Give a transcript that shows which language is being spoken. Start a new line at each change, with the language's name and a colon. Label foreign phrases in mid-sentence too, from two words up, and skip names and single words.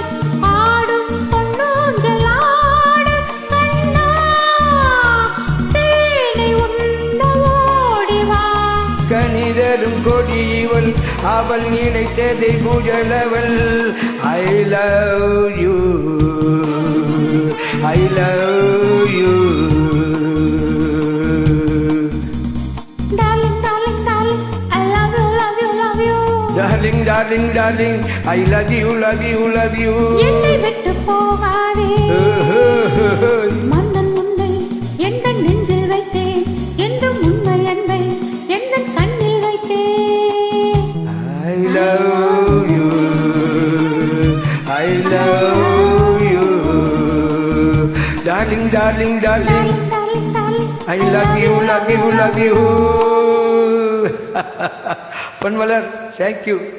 Tamil: ஆடும் பொன்னூஞ்சல் ஆடு கண்ணா தேனை உண்ண ஓடிவா. கணிதரும் கொடி இவள் அவள் நினைத்ததை புகழவள்.
English: I love you, I love you. Darling, darling, darling, I love you, love you, love you. Darling, darling, darling, I love you, love you, love you.
Tamil: என்னை விட்டு போகாதே. மன்னன் முன்னை எந்த நெஞ்சில் வைத்தேன் என்றும் உண்மை அன்பை எந்த கண்ணில் வைத்தேன்.
English: I love you, I love you. Darling, darling, darling, Darling, darling, darling, I love you, love you, love you. Ponmalar, thank you.